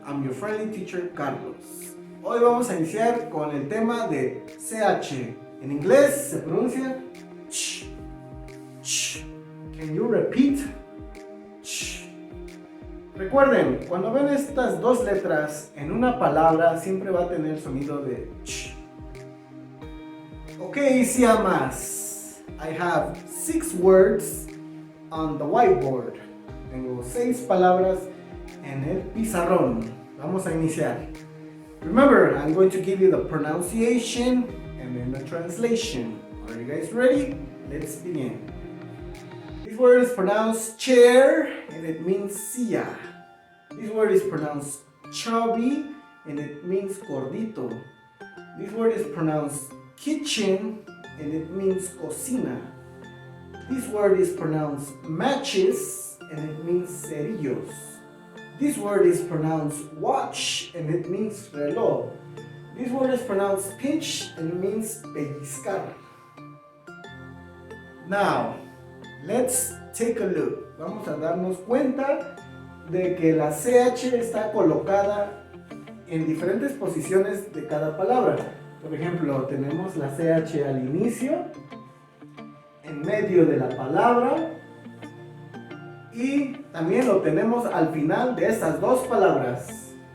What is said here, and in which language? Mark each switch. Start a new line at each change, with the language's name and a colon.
English: I'm your friendly teacher Carlos.
Spanish: Hoy vamos a iniciar con el tema de CH. En inglés se pronuncia ch, ch.
English: Can you repeat?
Spanish: Ch. Recuerden, cuando ven estas dos letras en una palabra siempre va a tener el sonido de ch.
English: Okay, Isiamas, I have 6 words on the whiteboard.
Spanish: Tengo 6 palabras en el pizarrón. Vamos a iniciar.
English: Remember, I'm going to give you the pronunciation and then the translation. Are you guys ready? Let's begin. This word is pronounced chair and it means silla. This word is pronounced chubby and it means gordito. This word is pronounced kitchen and it means cocina. This word is pronounced matches and it means cerillos. This word is pronounced watch and it means reloj. This word is pronounced pinch and it means pellizcar. Now, let's take a look.
Spanish: Vamos a darnos cuenta de que la CH está colocada en diferentes posiciones de cada palabra. Por ejemplo, tenemos la CH al inicio, en medio de la palabra y también lo tenemos al final de estas dos palabras.